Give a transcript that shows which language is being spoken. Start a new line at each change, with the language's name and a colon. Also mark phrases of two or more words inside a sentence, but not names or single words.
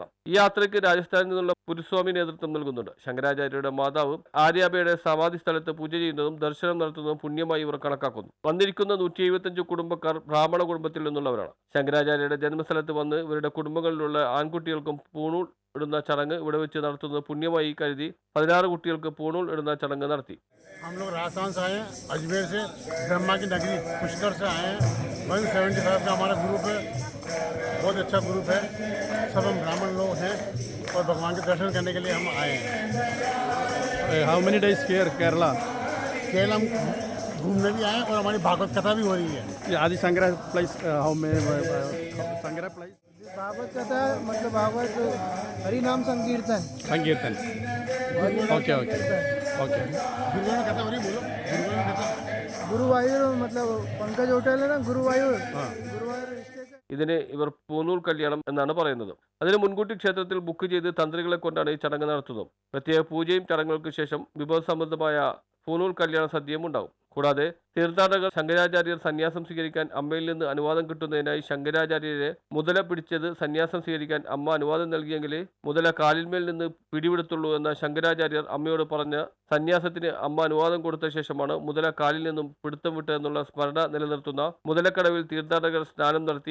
Malayalam: ഈ യാത്രയ്ക്ക് രാജസ്ഥാനിൽ നിന്നുള്ള പുരുസ്വാമി നേതൃത്വം നൽകുന്നുണ്ട്. ശങ്കരാചാര്യരുടെ മാതാവ് ആര്യാബയുടെ സമാധി സ്ഥലത്ത് പൂജ ചെയ്യുന്നതും ദർശനം നടത്തുന്നതും പുണ്യമായി ഇവർ കണക്കാക്കുന്നു. വന്നിരിക്കുന്ന 175 കുടുംബക്കാർ ബ്രാഹ്മണ കുടുംബത്തിൽ നിന്നുള്ളവരാണ്. ശങ്കരാചാര്യരുടെ ജന്മസ്ഥലത്ത് വന്ന് ഇവരുടെ കുടുംബങ്ങളിലുള്ള ആൺകുട്ടികൾക്കും പൂണൂൽ ഇടുന്ന ചടങ്ങ് ഇവിടെ വെച്ച് നടത്തുന്നത് പുണ്യമായി കരുതി 16 കുട്ടികൾക്ക് പൂണൂൽ ഇടുന്ന ചടങ്ങ് നടത്തി.
Hindi: हम लोग राजस्थान से आए हैं, अजमेर से, ब्रह्मा की नगरी पुष्कर से आए हैं. 175 का हमारा ग्रुप है, बहुत अच्छा ग्रुप है. सब हम ब्राह्मण लोग हैं और भगवान के दर्शन करने के लिए हम आए हैं.
English: How many days here, Kerala?
Hindi: केरल हम घूमने भी आए हैं और हमारी भागवत कथा भी हो रही है.
English: Adi Sangra place, how many Sangra place?
Hindi: भागवत कथा मतलब भागवत हरि नाम संकीर्तन.
English: Sankirtan. Okay.
Hindi: गुरुवार में कथा हो रही है, बोलो. गुरुवार में कथा. गुरुवायूर मतलब पंकज होटल है ना, गुरुवायूर. गुरुवायूर स्टेशन.
Malayalam: ഇതിന് ഇവർ പൂനൂൽ കല്യാണം എന്നാണ് പറയുന്നത്. അതിന് മുൻകൂട്ടി ക്ഷേത്രത്തിൽ ബുക്ക് ചെയ്ത് തന്ത്രികളെ കൊണ്ടാണ് ഈ ചടങ്ങ് നടത്തുന്നത്. പ്രത്യേക പൂജയും ചടങ്ങുകൾക്ക് ശേഷം വിഭവസമൃദ്ധമായ പൂനൂൽ കല്യാണ സദ്യയും ഉണ്ടാവും. കൂടാതെ തീർത്ഥാടകർ ശങ്കരാചാര്യർ സന്യാസം സ്വീകരിക്കാൻ അമ്മയിൽ നിന്ന് അനുവാദം കിട്ടുന്നതിനായി ശങ്കരാചാര്യരെ മുതല പിടിച്ചത് സന്യാസം സ്വീകരിക്കാൻ അമ്മ അനുവാദം നൽകിയെങ്കിലേ മുതല കാലിന്മേൽ നിന്ന് പിടിവിടത്തുള്ളൂ എന്ന ശങ്കരാചാര്യർ അമ്മയോട് പറഞ്ഞ സന്യാസത്തിന് അമ്മ അനുവാദം കൊടുത്ത ശേഷമാണ് മുതല കാലിൽ നിന്നും പിടുത്തം വിട്ട എന്നുള്ള സ്മരണ നിലനിർത്തുന്ന മുതലക്കടവിൽ തീർത്ഥാടകർ സ്നാനം നടത്തി.